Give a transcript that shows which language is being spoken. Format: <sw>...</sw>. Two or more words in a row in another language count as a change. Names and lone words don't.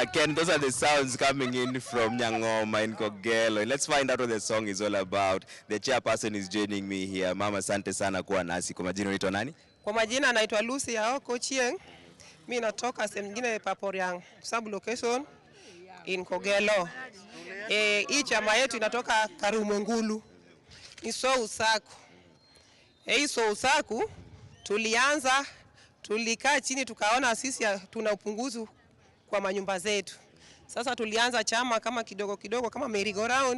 <en>Ken, those are the sounds coming in from Nyangoma in Kogelo. Let's find out what the song is all about. The chairperson is joining me here.</en> <sw>Mama, asante sana kuwa nasi. Kwa majina unaitwa nani? Kwa majina naitwa Lucy Aoko Chieng. Mimi natoka sehemu nyingine Paporiang,</sw> <en>sub location in Kogelo.</en> <sw>Hii chama yetu inatoka Karumengulu. Iso Usaku. Iso Usaku tulikaa chini tukaona sisi tuna upungufu kwa manyumba zetu. Sasa tulianza chama kama kidogo kama merry-go-round.</sw>